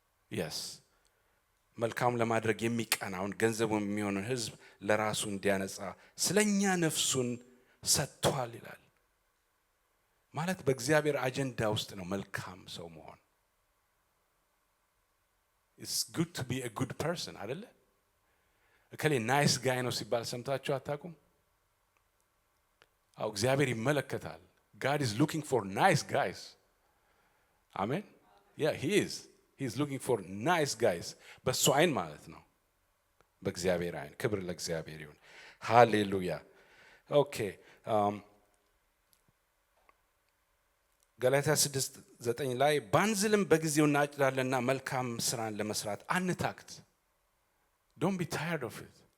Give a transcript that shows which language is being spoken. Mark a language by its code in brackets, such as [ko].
[am] yes መልካም ለማድረግ የሚቀናውን ገንዘቡም የሚሆነውን ሕዝብ ለራሱ እንዲያነጻ ስለኛ ነፍሱን ሰጥቷል ይላል። ማለት በእግዚአብሔር አጀንዳ ውስጥ ነው መልካም ሰው መሆን። [en] it's good to be a good person [am] አይደለ? እከሌ ናይስ ጋይ ነው ሲባል ሰምታችሁ አታውቁም? አው እግዚአብሔር ይመለከታል። [en] God is looking for nice guys. Amen? Yeah, he is. He is looking for nice guys. [am] በሱ አይን ማለት ነው። በእግዚአብሔር አይን። ክብር ለእግዚአብሔር ይሁን። ሃሌሉያ። ኦኬ ገላትያ 6:9 ላይ ባንዝልም በጊዜው እናጭዳለንና መልካም ስራን ለመስራት አንታክት። [en] Don't be tired of it.